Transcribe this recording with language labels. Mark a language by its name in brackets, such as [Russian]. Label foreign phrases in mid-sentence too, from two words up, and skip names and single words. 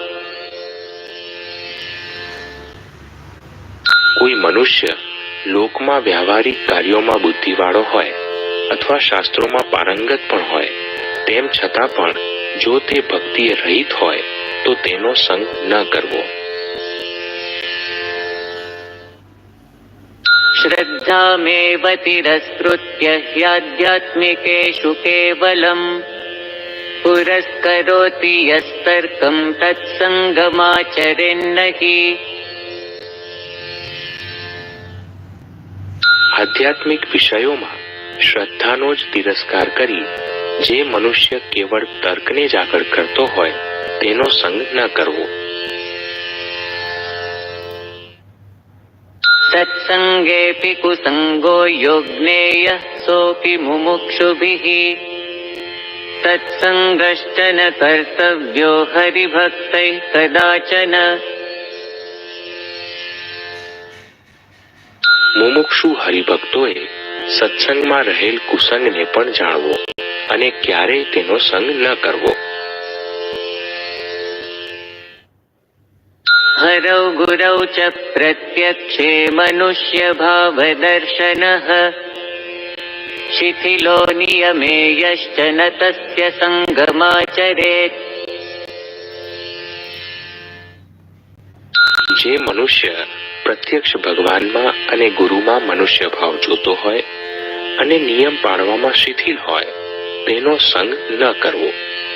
[Gujarati] કોઈ મનુષ્ય લોકમાં વ્યવહારિક કાર્યોમાં બુદ્ધિવાળો હોય અથવા શાસ્ત્રોમાં પારંગત પણ હોય, તેમ છતાં પણ જો તે ભક્તિએ રહિત હોય તો તેનો સંગ ન કરવો. [Sanskrit] श्रद्धामेव तिरस्कृत्य ह्याध्यात्मिकेषु केवलम् पुरस्करोति यस्तर्कं तत्संगमाचरेन्नहि। [Gujarati] આધ્યાત્મિક વિષયોમાં શ્રદ્ધાનો જ તિરસ્કાર કરી જે મનુષ્ય કેવળ તર્કને જ આગળ કરતો હોય તેનો સંગ ન કરવો. [Sanskrit] सत्संगेऽपि कुसंगो योज्ञेयः सोऽपि मुमुक्षुभिः तत्संगश्च न कर्तव्यो हरिभक्तैः कदाचन। [Gujarati] મુમુક્ષુ હરિભક્તોએ સત્સંગમાં રહેલ કુસંગને પણ જાણવો અને ક્યારેય તેનો સંગ ન કરવો. [Sanskrit] हरौ गुरौ च प्रत्यक्षे मनुष्य भावदर्शनः शिथिलो नियमेयश्च न तस्य संगमाचरेत्। [Gujarati] જે મનુષ્ય પ્રત્યક્ષ ભગવાનમાં અને ગુરુમાં મનુષ્ય ભાવ જોતો હોય અને નિયમ પાળવામાં શિથિલ હોય તેનો સંગ ન કરવો.